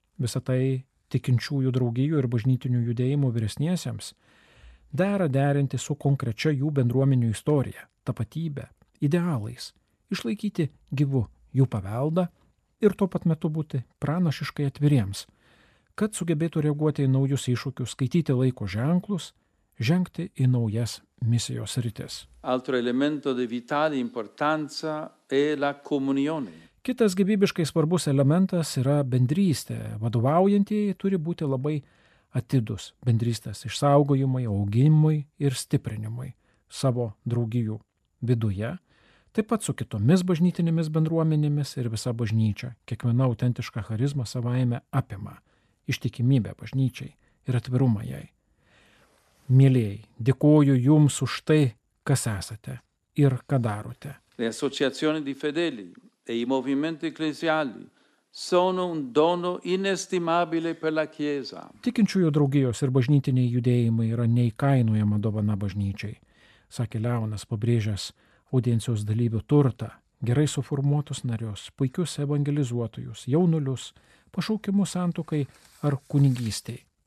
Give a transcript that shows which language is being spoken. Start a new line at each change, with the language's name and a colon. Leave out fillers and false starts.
Lithuanian: Visa tai tikinčiųjų draugijų ir bažnytinių judėjimų vyresniesiems dera derinti su konkrečia jų bendruomenių istorija, tapatybe, idealais, išlaikyti gyvų jų paveldą ir tuo pat metu būti pranašiškai atviriems, kad sugebėtų reaguoti į naujus iššūkius, skaityti laiko ženklus, žengti į naujas misijos rytis.
Italian: Altro elemento di vitale importanza è la comunione.
Lithuanian: Kitas gyvybiškai svarbus elementas yra bendrystė. Vadovaujantieji turi būti labai atidus bendrystės išsaugojimui, augimui ir stiprinimui savo draugijų viduje, taip pat su kitomis bažnytinėmis bendruomenėmis ir visa bažnyčia. Kiekviena autentiška charizma savaime apima ištikimybę bažnyčiai ir atvirumą jai. Mėlėjai, dėkoju jums už tai, kas esate ir ką darote.
Italian: Le associazioni di fedeli e i movimenti ecclesiali sono un dono inestimabile per la Chiesa.
Lithuanian: Tikinčiųjų draugijos ir bažnytiniai judėjimai yra neįkainojama dovana bažnyčiai, sakė Leonas, pabrėžęs audiencijos dalyvių turtą, gerai suformuotus narius, puikius evangelizuotojus, jaunulius, pašaukimus santukai ar kunigystei.